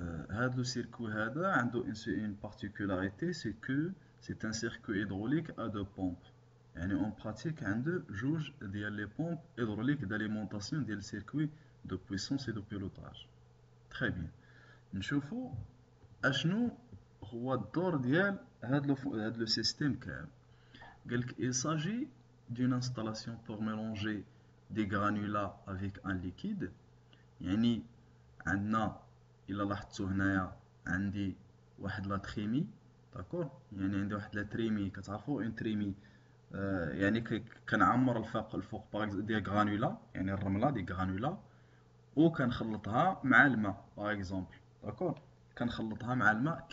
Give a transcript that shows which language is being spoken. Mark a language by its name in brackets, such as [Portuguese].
[Arabic] هاد لو سيركوي هذا عنده [French] une particularité, c'est que c'est un circuit hydraulique à deux pompes. [Arabic] يعني اون براتيك عنده جوج ديال لي بومب [French] hydrauliques d'alimentation [Arabic] ديال السيركوي [French] de puissance et de pilotage. Très bien. [Arabic] نشوفو اشنو هو الدور ديال هاد لو سيستيم كامل. [French] Il s'agit d'une installation pour mélanger des granulats avec un liquide. [Arabic] يعني عندنا إلا لاحظتو هنايا عندي واحد لا تريمي، داكور، يعني عندي واحد لا تريمي، كتعرفو اون تريمي، يعني كنعمر الفوق دي غرانولا، يعني الرملة دي غرانولا، و كنخلطها مع الماء باغ اكزومبل، داكور، كنخلطها مع الماء.